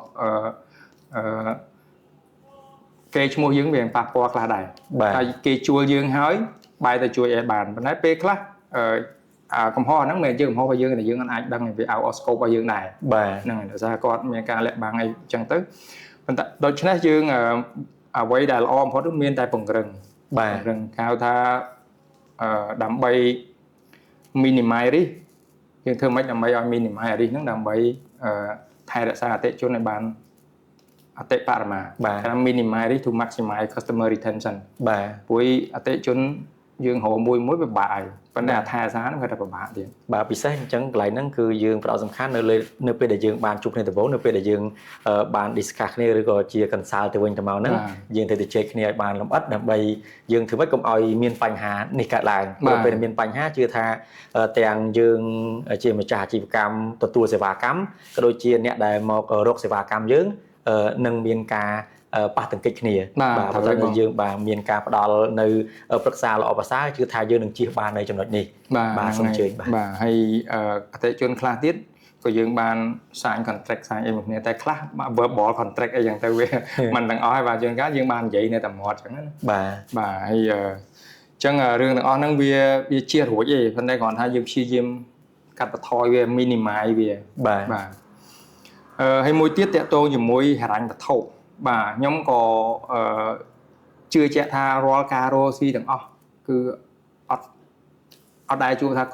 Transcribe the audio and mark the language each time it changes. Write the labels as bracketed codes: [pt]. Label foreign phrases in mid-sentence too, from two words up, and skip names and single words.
[km] គេឈ្មោះយើងវាប៉ះពាល់ខ្លះដែរហើយគេជួលយើងហើយបែរទៅជួយឲ្យបានប៉ុន្តែពេលខ្លះកំហុសហ្នឹងមិនមែនជាកំហុសរបស់យើងតែយើងអាចដឹងវា [en] out of scope [km] របស់យើងដែរហ្នឹងហើយដោយសារគាត់មានការលាក់បាំងអីអញ្ចឹងទៅប៉ុន្តែដូច្នេះយើងអ្វីដែលល្អបំផុតគឺមានតែពង្រឹងពង្រឹងគេហៅថាដើម្បី [en] minimize risk [km] យើងធ្វើម៉េចដើម្បីឲ្យ [en] minimize risk [km] ហ្នឹងដើម្បីថែរក្សាអតិថិជនឲ្យបានអតិបរមាគេថា [en] minimize risk to maximize customer retention [km] ព្រោះអតិថិជនយើងរកមួយពិបាកហើយប៉ុន្តែថែរក្សាហ្នឹងគាត់តែពិបាកទៀត បាទពិសេសអញ្ចឹងកន្លែងហ្នឹងគឺយើងផ្ដោតសំខាន់នៅពេលដែលយើងបានជួបគ្នាដំបូងនៅពេលដែលយើងបាន discuss គ្នាឬក៏ជា consult ទៅវិញទៅមកហ្នឹងយើងត្រូវតែជែកគ្នាឲ្យបានលម្អិតដើម្បីយើងធ្វើម៉េចកុំឲ្យមានបញ្ហានេះកើតឡើងព្រោះពេលមានបញ្ហាជឿថាទាំងយើងជាម្ចាស់អាជីវកម្មទទួលសេវាកម្មក៏ដូចជាអ្នកដែលមករកសេវាកម្មយើងនឹងមានការប៉ះទង្គិចគ្នា បាទ បើតែយើងបាទមានការផ្ដល់នៅប្រឹក្សាល្អប្រសើរគឺថាយើងនឹងជៀសបាននៅចំណុចនេះ បាទសូមអញ្ជើញបាទហើយអតិថិជនខ្លះទៀតក៏យើងបាន [en] sign contract [km] sign អីមួយគ្នាតែខ្លះ [en] verbal contract [km] អីចឹងទៅវាមិនទាំងអស់ហើយបាទយើងបាននិយាយនៅតែមាត់ចឹងណាបាទហើយអញ្ចឹងរឿងទាំងអស់ហ្នឹងវាជារួចទេប៉ុន្តែគ្រាន់ថាយើងព្យាយាមកាត់បន្ថយវា minimize វាបាទហើយមួយទៀតតកតងជាមួយហិរញ្ញវត្ថុបាទខ្ញុំក៏ជឿជាក់ថារាល់ការរកស៊ីទាំងអស់គឺអត់ដែលជួបថា